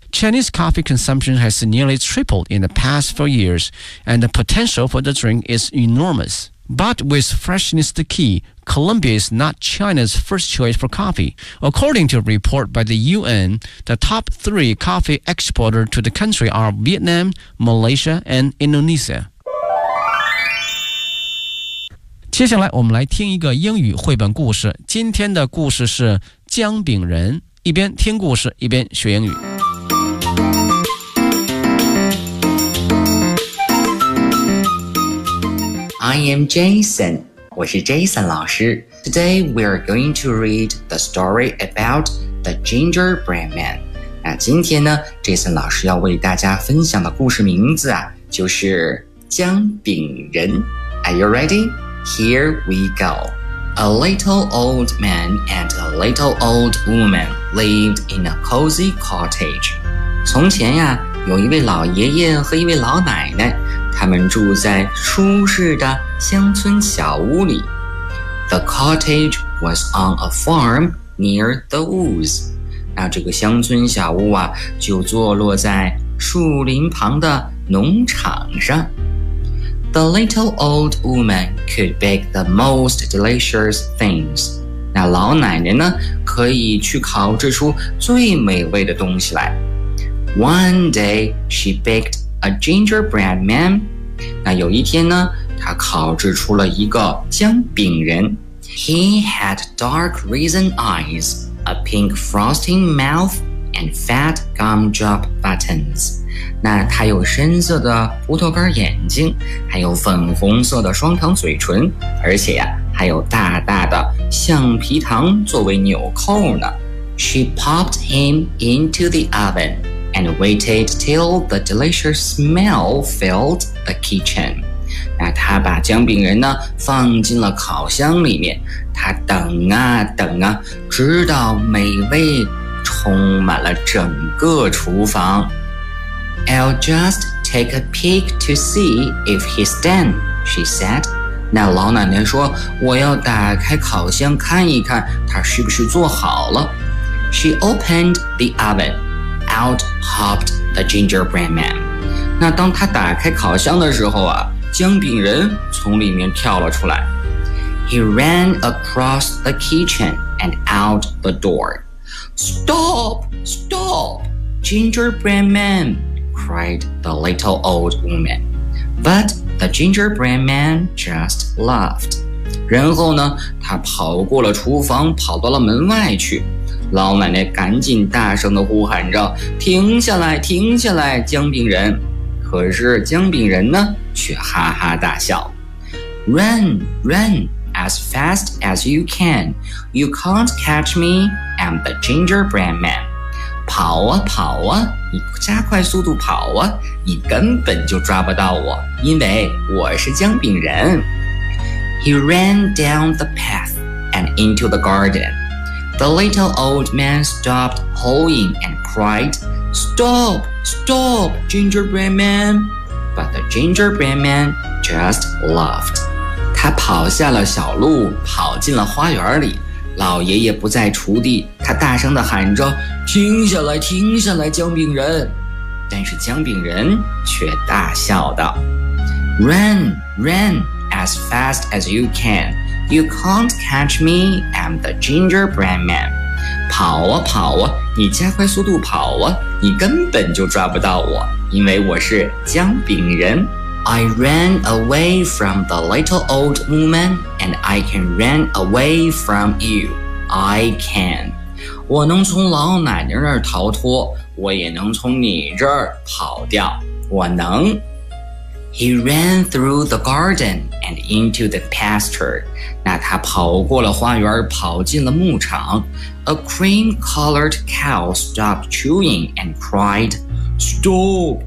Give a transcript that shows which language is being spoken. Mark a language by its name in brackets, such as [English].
[English] Chinese coffee consumption has nearly tripled in the past 4 years, and the potential for the drink is enormous. But with freshness the key, Colombia is not China's first choice for coffee. According to a report by the UN, the top three coffee exporters to the country are Vietnam, Malaysia, and Indonesia. [Chinese] 接下来我们来听一个英语绘本故事。今天的故事是姜饼人。一边听故事，一边学英语。 [English] I am Jason. [Chinese] 我是 Jason 老师。 [English] Today we are going to read the story about the gingerbread man. [Chinese] 那今天呢 ，Jason 老师要为大家分享的故事名字啊，就是姜饼人。 [English] Are you ready? Here we go. A little old man and a little old woman lived in a cozy cottage. [Chinese] 从前呀，有一位老爷爷和一位老奶奶，他们住在舒适的乡村小屋里。 [English] The cottage was on a farm near the woods. [Chinese] 那这个乡村小屋啊，就坐落在树林旁的农场上。 [English] The little old woman could bake the most delicious things. [Chinese] 那老奶奶呢，可以去烤制出最美味的东西来。 [English] One day, she baked a gingerbread man. [Chinese] 那有一天呢，她烤制出了一个姜饼人。 [English] He had dark raisin eyes, a pink frosting mouth, and fat gumdrop buttons. [Chinese] 那他有深色的葡萄干眼睛，还有粉红色的双糖嘴唇，而且呀，还有大大的橡皮糖作为纽扣呢。 [English] She popped him into the oven and waited till the delicious smell filled the kitchen. [Chinese] 那他把姜饼人呢放进了烤箱里面，他等啊等啊，直到美味充满了整个厨房。 [English] I'll just take a peek to see if he's done, she said. [Chinese] 那老奶奶说，我要打开烤箱看一看他是不是做好了。 [English] She opened the oven. Out hopped the gingerbread man. [Chinese] 那当他打开烤箱的时候啊，姜饼人从里面跳了出来。 [English] He ran across the kitchen and out the door. Stop! Stop! Gingerbread man! Cried the little old woman. But the gingerbread man just laughed. [Chinese] 然后呢，他跑过了厨房，跑到了门外去。老奶奶赶紧大声地呼喊着，停下来，停下来，姜饼人。可是姜饼人呢，却哈哈大笑。 [English] Run, run, as fast as you can. You can't catch me, I'm the gingerbread man. [Chinese] 跑啊跑啊，你加快速度跑啊，你根本就抓不到我，因为我是姜饼人。 [English] He ran down the path and into the garden. The little old man stopped hoeing and cried, Stop, stop, gingerbread man. But the gingerbread man just laughed. [Chinese] 他跑下了小路，跑进了花园里。老爷爷不在锄地，他大声地喊着，停下来，停下来，姜饼人。但是姜饼人却大笑道， [English] Run, run, as fast as you can. You can't catch me, I'm the gingerbread man. [Chinese] 跑啊跑啊，你加快速度跑啊，你根本就抓不到我。因为我是姜饼人。 [English] I ran away from the little old woman and I can run away from you. I can. [Chinese] 我能从老奶奶那儿逃脱，我也能从你这儿跑掉，我能。 [English] He ran through the garden and into the pasture. [Chinese] 那他跑过了花园，跑进了牧场。 [English] A cream-colored cow stopped chewing and criedStop!